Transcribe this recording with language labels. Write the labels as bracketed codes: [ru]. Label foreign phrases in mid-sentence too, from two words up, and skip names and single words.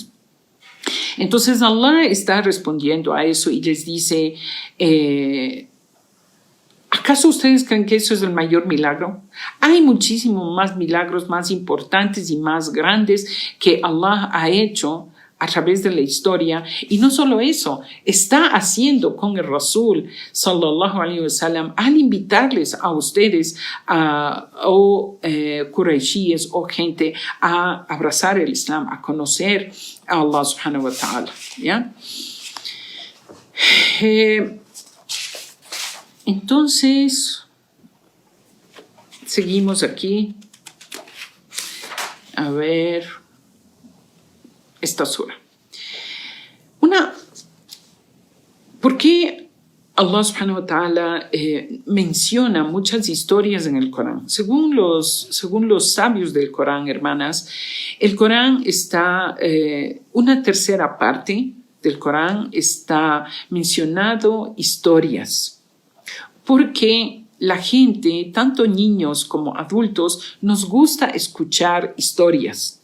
[es] Entonces Allah está respondiendo a eso y les dice, ¿acaso ustedes creen que eso es el mayor milagro? Hay muchísimos más milagros más importantes y más grandes que Allah ha hecho a través de la historia, y no solo eso, está haciendo con el Rasul [ar] صلى الله عليه وسلم [es] al invitarles a ustedes o Quraishíes o gente a abrazar el Islam, a conocer a Allah [ar] سبحانه وتعالى, [es] ¿ya? Entonces, seguimos aquí. A ver, esta sura. ¿Por qué Allah [ar] سبحانه وتعالى [es] menciona muchas historias en el Corán? Según los sabios del Corán, hermanas, el Corán está, una tercera parte del Corán está mencionado historias, porque la gente, tanto niños como adultos, nos gusta escuchar historias.